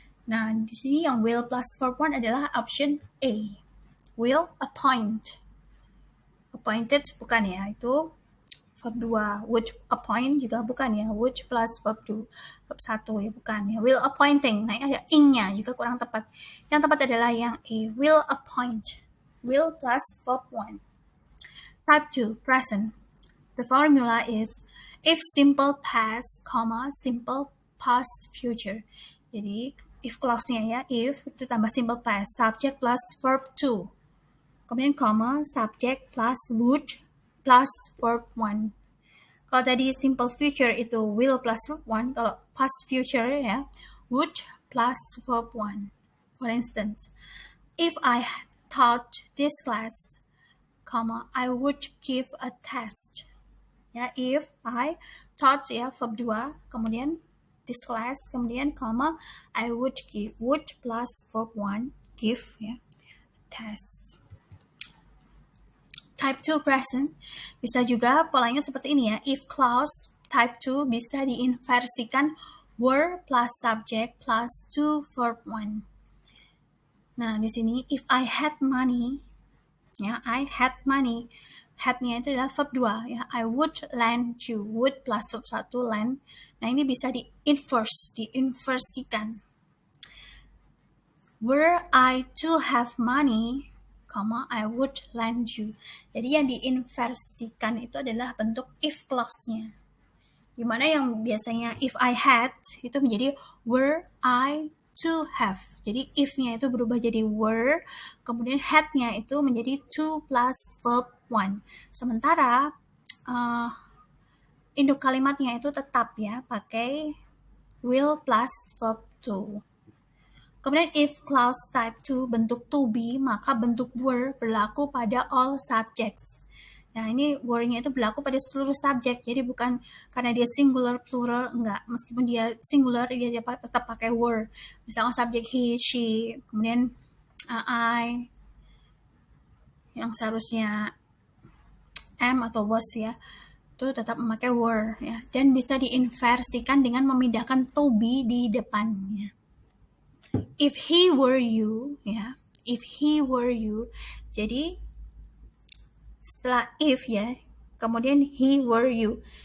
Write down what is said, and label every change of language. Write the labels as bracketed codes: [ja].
[id] Nah, di sini yang will plus verb 1 adalah option A. [en] Will appoint. [id] Appointed bukan ya, itu verb 2. [en] Would appoint [id] juga bukan ya. Would plus verb 2. Verb 1 ya bukan ya. [en] Will appointing. [id] Nah, ini ada ing-nya juga kurang tepat. Yang tepat adalah yang A. [en] Will appoint. Will plus verb 1. Type 2. Present. The formula is if simple past, simple past future. [id] Jadi if clause-nya ya, if itu tambah simple past, subject plus verb to. Kemudian subject plus would plus verb 1. Kalau tadi simple future itu will plus verb 1, kalau past future ya, would plus verb 1. [en] For instance, if I taught this class, I would give a test. [id] Ya, [en] if I taught [id] ya verb 2, kemudian [en] this class, [id] kemudian [en] I would give, [id] would plus verb 1, give ya, test. Type 2 present bisa juga polanya seperti ini ya. If clause type 2 bisa diinversikan were plus subject plus to verb 1. Nah, di sini [en] if I had money, [id] ya, [en] I had money. [id] Had-nya itu adalah verb 2 ya. [en] I would lend you, would plus verb 1 lend. [id] Nah, ini bisa diinversikan. [en] Were I to have money, I would lend you. [id] Jadi yang diinversikan itu adalah bentuk if clause-nya. Dimana yang biasanya [en] if I had [id] itu menjadi [en] were I to have. [id] Jadi if-nya itu berubah jadi were, kemudian had-nya itu menjadi to plus verb 1. Sementara induk kalimatnya itu tetap ya, pakai will plus verb 2. Kemudian if clause type 2 bentuk to be, maka bentuk were berlaku pada [en] all subjects. [id] Nah, ini were-nya itu berlaku pada seluruh subjek, jadi bukan karena dia singular, plural, enggak. Meskipun dia singular, dia tetap pakai were. Misalnya subjek he, she, kemudian I, yang seharusnya am atau was ya, itu tetap memakai were ya. Dan bisa diinversikan dengan memindahkan to be di depannya. [en] If he were you, [id] ya, [en] if he were you, [id] jadi setelah if ya, kemudian [en] he were you.